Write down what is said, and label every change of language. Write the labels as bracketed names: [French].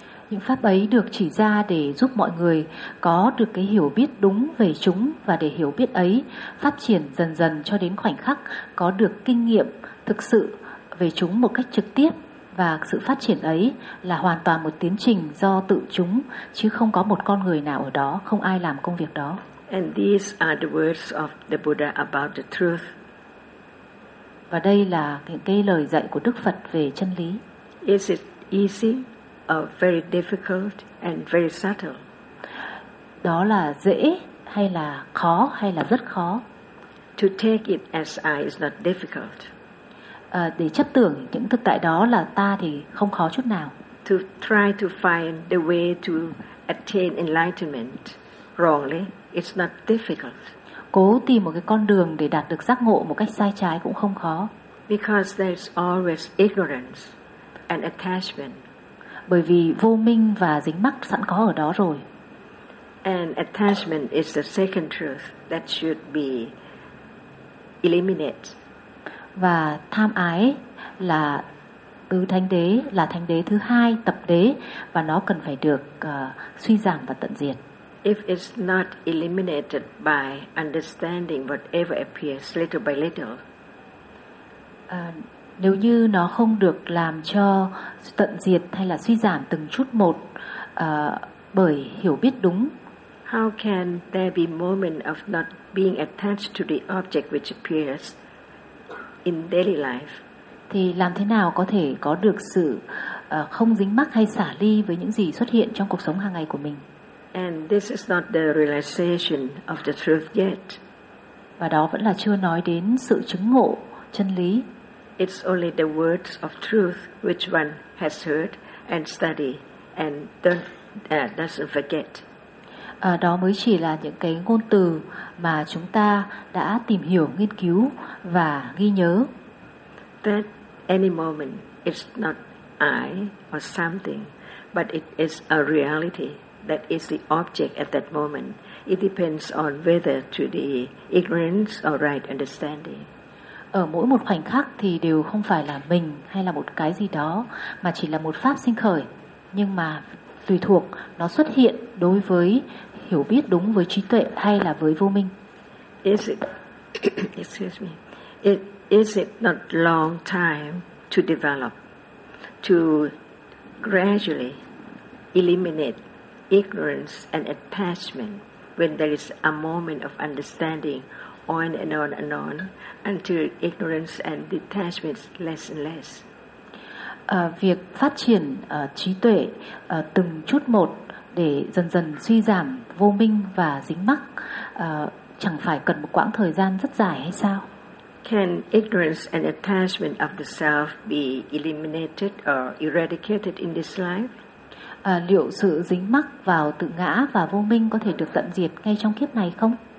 [Vietnamese] Những pháp ấy được chỉ ra để giúp mọi người có được cái hiểu biết đúng về chúng, và để hiểu biết ấy phát triển dần dần cho đến khoảnh khắc có được kinh nghiệm thực sự về chúng một cách trực tiếp. Và sự phát triển ấy là hoàn toàn một tiến trình do tự chúng, chứ không có một con người nào ở đó, không ai làm công việc đó. [English] And these are the words of the Buddha about the truth. [Vietnamese] Và đây là những cái lời dạy của Đức Phật về chân lý. [English] Is it easy or very difficult and very subtle? [Vietnamese] Đó là dễ hay là khó hay là rất khó? [English] To take it as I is not difficult. [Vietnamese] Để chấp tưởng những thực tại đó là ta thì không khó chút nào. [English] To try to find the way to attain enlightenment wrongly, it's not difficult. [Vietnamese] Cố tìm một cái con đường để đạt được giác ngộ một cách sai trái cũng không khó. [English] Because there's always ignorance and attachment. [Vietnamese] Bởi vì vô minh và dính mắc sẵn có ở đó rồi. [English] And attachment is the second truth that should be eliminated. [Vietnamese] Và tham ái là tứ thánh đế, là thánh đế thứ hai, tập đế, và nó cần phải được suy giảm và tận diệt. [English] If it's not eliminated by understanding whatever appears little by little. [Vietnamese] Nếu như nó không được làm cho tận diệt hay là suy giảm từng chút một bởi hiểu biết đúng. [English] How can there be moment of not being attached to the object which appears in daily life? [Vietnamese] Thì làm thế nào có thể có được sự không dính mắc hay xả ly với những gì xuất hiện trong cuộc sống hàng ngày của mình? [English] And this is not the realization of the truth yet. [Vietnamese] Và đó vẫn là chưa nói đến sự chứng ngộ chân lý. [English] It's only the words of truth which one has heard and study and doesn't forget. [Vietnamese] Đó mới chỉ là những cái ngôn từ mà chúng ta đã tìm hiểu, nghiên cứu và ghi nhớ. [English] That any moment it's not I or something, but it is a reality that is the object at that moment. It depends on whether to the ignorance or right understanding. [Vietnamese] Ở mỗi một khoảnh khắc thì đều không phải là mình hay là một cái gì đó, mà chỉ là một pháp sinh khởi, nhưng mà tùy thuộc nó xuất hiện đối với hiểu biết đúng với trí tuệ hay là với vô minh. [English] Is it, excuse me, is it not long time to develop, to gradually eliminate ignorance and attachment when there is a moment of understanding on and on and on until ignorance and detachment is less and less? [Vietnamese] Việc phát triển trí tuệ từng chút một để dần dần suy giảm vô minh và dính mắc chẳng phải cần một quãng thời gian rất dài hay sao? [English] Can ignorance and attachment of the self be eliminated or eradicated in this life? [Vietnamese] Liệu sự dính mắc vào tự ngã và vô minh có thể được tận diệt ngay trong kiếp này không?